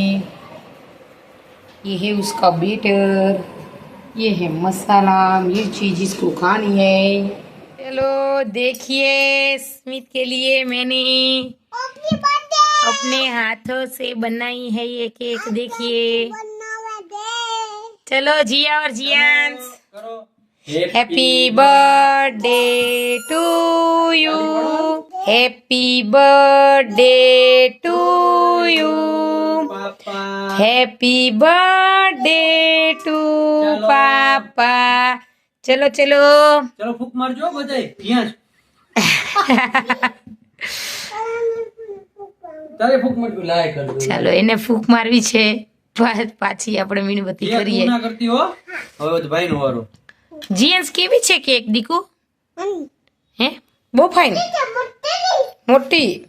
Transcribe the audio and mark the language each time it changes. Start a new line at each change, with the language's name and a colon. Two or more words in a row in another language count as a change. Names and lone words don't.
Hindi: ये है उसका बेटर, ये है मसाला, मिर्ची जिसको खानी है। चलो देखिए, स्मित के लिए मैंने अपने हाथों से बनाई है ये केक, देखिए। चलो जिया और जियांश,
English: happy birthday to you, happy birthday to you, happy birthday to papa.
Hindi: चलो चलो
Gujarati: ચલો ફૂક મારજો બધાય ત્યાં જ. તારે ફૂક મારજો, લાય કરજો. ચાલો એને ફૂક મારવી છે, પાછી આપણે મીણબત્તી એ કરીએ। તું ના કરતી હો, હવે તો ભાઈનો વારો. જીએન્સ કેવી છે કેક દીકુ? હે બહુ ફાઇન, મોટી।